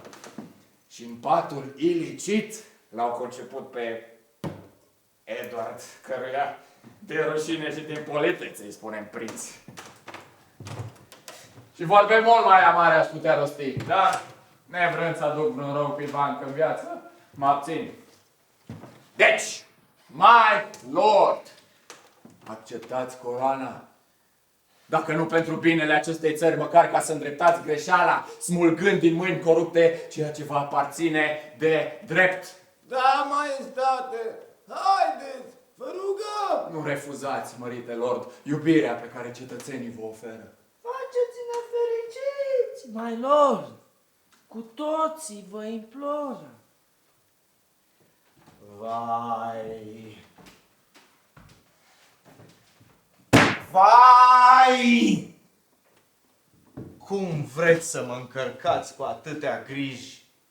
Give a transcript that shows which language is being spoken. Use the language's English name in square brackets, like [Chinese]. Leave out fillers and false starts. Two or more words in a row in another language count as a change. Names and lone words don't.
[Romanian] Și în patul ilicit l-au conceput pe Edward, căruia de rușine și din politețe îi spunem prinț. Și vorbe mult mai amare aș putea rosti, dar nevrând să aduc vreun rău cuiva încă în viață, mă abțin. Deci, [English] my lord, [Romanian] acceptați coroana. Dacă nu pentru binele acestei țări, măcar ca să îndreptați greșeala, smulgând din mâini corupte ceea ce vă aparține de drept. Da, maestate, haideți, vă rugăm! Nu refuzați, mărite lord, iubirea pe care cetățenii vă oferă. Faceți-ne fericiți, [English] my lord! [Romanian] Cu toții vă imploră. Vai! Vai! Cum vreți să mă încărcați cu atâtea griji?